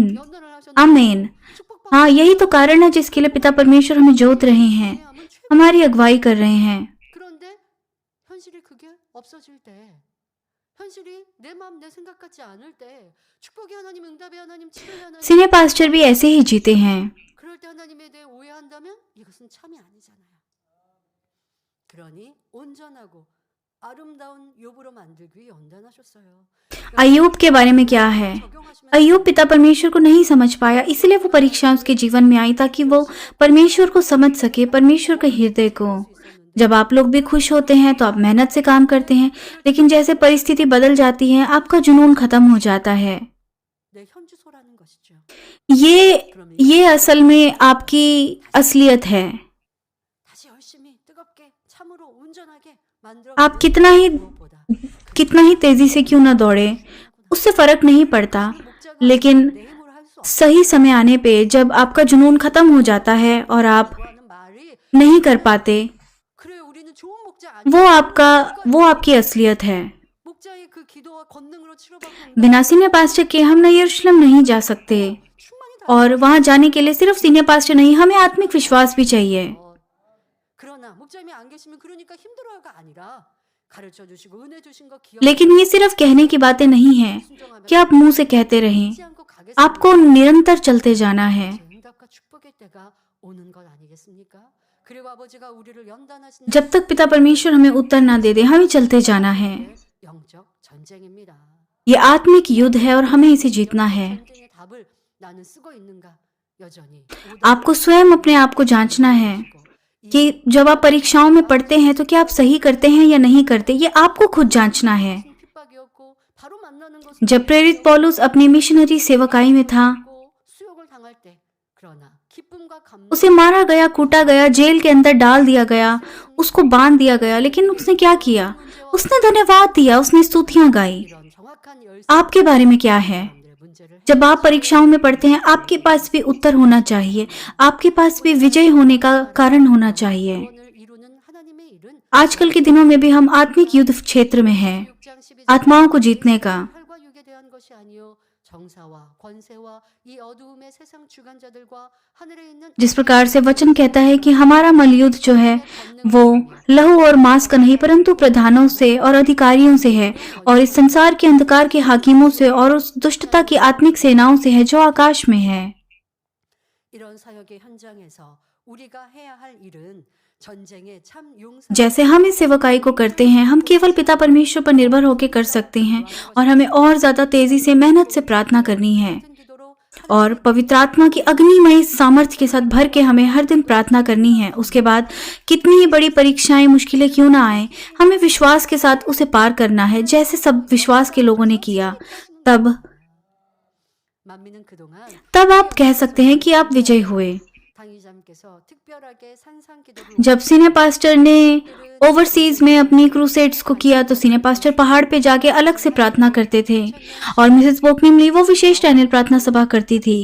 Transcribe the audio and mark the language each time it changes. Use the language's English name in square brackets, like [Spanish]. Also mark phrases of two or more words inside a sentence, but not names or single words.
[Korean] 연단을 하셨는데 [Hindi] आमीन। [Korean] 축복받고 [Hindi] हाँ, यही तो कारण है जिसके लिए पिता परमेश्वर हमें जोत रहे हैं, [Korean] 하면 최고. [Hindi] हमारी अगुवाई कर रहे हैं। [Korean] 그런데 현실이 그게 없어질 때 현실이 내 마음 내 생각 같지 않을 때 축복의 하나님, 응답의 하나님, 치료의 하나님 [English] senior pastor [Hindi] भी ऐसे ही जीते हैं। [Korean] 그럴 때 하나님에 대해 오해한다면 이것은 참이 아니잖아요. 그러니 온전하고 아름다운 욥으로 만들기 위해 연단하셨어요. [Hindi] अय्यूब के बारे में क्या है? [Korean] 적용하시면 [Hindi] अय्यूब पिता परमेश्वर को नहीं समझ पाया, इसलिए वो परीक्षाएं उसके जीवन में आई ताकि वो परमेश्वर को समझ सके, परमेश्वर के हृदय को। जब आप लोग भी खुश होते हैं तो आप मेहनत से काम करते हैं, लेकिन जैसे परिस्थिति बदल जाती है आपका जुनून खत्म हो जाता है। [Korean] 내 현주소라는 것이죠. [Hindi] ये असल में आपकी असलियत है। [Korean] 다시 열심히 뜨겁게 참으로 온전하게 만들어 [Hindi] आप कितना ही तेजी से क्यों ना दौड़े, उससे फर्क नहीं पड़ता, लेकिन [Korean] 내 힘으로 할 수 [Hindi] सही समय आने पे जब आपका जुनून खत्म हो जाता है और आप [Korean] 없다는 말이 [Hindi] नहीं कर पाते, [Korean] 그래 우리는 좋은 목자 [Hindi] वो आपकी असलियत है। [Korean] 목자의 그 기도와 권능으로 치료받고 [Hindi] बिना [English] senior pastor [Hindi] के हम न यरूशलेम नहीं जा सकते, [Korean] 충만히 [Hindi] और वहां जाने के लिए सिर्फ [English] senior pastor [Hindi] नहीं, हमें आत्मिक विश्वास भी चाहिए। [Korean] 그러나 목자님이 안 계시면 그러니까 힘들어요가 아니라 가르쳐 주시고 은혜 주신 거 기억 [Hindi] लेकिन ये सिर्फ कहने की बातें नहीं हैं कि आप मुंह से कहते रहें, [Korean] 잊지 않고 가겠습니다. [Hindi] आपको निरंतर चलते जाना है। [Korean] 제 응답과 축복의 때가 오는 것 아니겠습니까? 그리고 아버지가 우리를 연단하시는 [Hindi] जब तक पिता परमेश्वर हमें उत्तर ना दे दे, हमें चलते जाना है। [Korean] 영적 전쟁입니다. [Hindi] ये आत्मिक युद्ध है और हमें इसे जीतना है। [Korean] 전쟁의 답을 나는 쓰고 있는가 여전히 [Hindi] आपको स्वयं अपने आप को जांचना है कि जब आप परीक्षाओं में पढ़ते हैं तो क्या आप सही करते हैं या नहीं करते, ये आपको खुद जांचना है। [Korean] 핍박이었고 바로 만나는 것은 [Hindi] जब प्रेरित पौलुस अपनी मिशनरी सेवकाई में था, [Korean] 수욕을 당할 때 그러나 기쁨과 감동 [Hindi] उसे मारा गया, कूटा गया, जेल के अंदर डाल दिया गया, उसको बांध दिया गया, लेकिन उसने क्या किया? उसने धन्यवाद दिया, उसने स्तुतियां गाई। [Korean] 이런 정확한 열쇠 [Hindi] आपके बारे में क्या है? [Korean] 여러분들의 문제를 [Hindi] जब आप परीक्षाओं में पढ़ते हैं, आपके पास भी उत्तर होना चाहिए, आपके पास भी विजय होने का कारण होना चाहिए। [Korean] 구원을 이루는 하나님의 일은 [Hindi] आजकल के दिनों में भी हम आत्मिक युद्ध क्षेत्र में हैं, [Korean] 6장 12절 [Hindi] आत्माओं को जीतने का। [Korean] 혈과 육에 대한 것이 아니요 정사와 권세와 이 어두움의 세상 주관자들과 하늘에 있는 [Hindi] जिस प्रकार से वचन कहता है कि हमारा मलयुद्ध जो है वो लहू और मांस का नहीं परंतु प्रधानों से और अधिकारियों से है, और इस संसार के अंधकार के हाकिमों से और उस दुष्टता की आत्मिक सेनाओं से है जो आकाश में है। [Korean] 이런 사역의 현장에서 우리가 해야 할 일은 전쟁의 참 [Hindi] जैसे हम इस सेवकाई को करते हैं, हम केवल पिता परमेश्वर पर निर्भर होकर कर सकते हैं और हमें और ज्यादा तेजी से मेहनत से प्रार्थना करनी है और पवित्र आत्मा की अग्निमय सामर्थ्य के साथ भर के हमें हर दिन प्रार्थना करनी है। उसके बाद कितनी ही बड़ी परीक्षाएं, मुश्किलें क्यों ना आए, हमें विश्वास के साथ उसे पार करना है, जैसे सब विश्वास के लोगों ने किया। तब [Korean] 만민은 그동안 [Hindi] तब आप कह सकते हैं कि आप विजयी हुए। [Korean] 당의자님께서 특별하게 산상기도를 [Hindi] जब [English] senior pastor [Hindi] ने ओवरसीज में अपनी क्रूसेड्स को किया तो [English] senior pastor [Hindi] पहाड़ पे जाके अलग से प्रार्थना करते थे और मिसेस बोकनिमली वो विशेष टनल प्रार्थना सभा करती थी।